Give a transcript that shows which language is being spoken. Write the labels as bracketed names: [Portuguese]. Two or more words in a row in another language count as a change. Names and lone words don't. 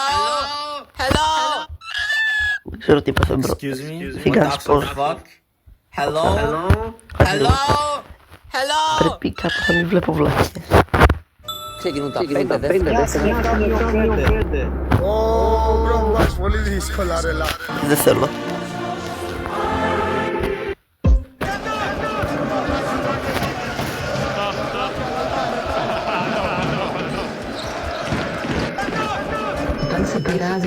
[English] Hello? [Greek] Δεν ξέρω τι είπα μπρο. [English] Excuse me? [Greek] Φύγα να [English] What the [Greek] σου πω. [English] actual fuck? Hello? Hello? Hello? [Greek] Πρέπει κάπου να μην βλέπω βλάκες. Ξεκινούν τα 5 δεύτερα. Ω, μπρο, μου βάζεις πολύ δύσκολα ρε λά. Δεν θέλω. Όταν σε πειράζει,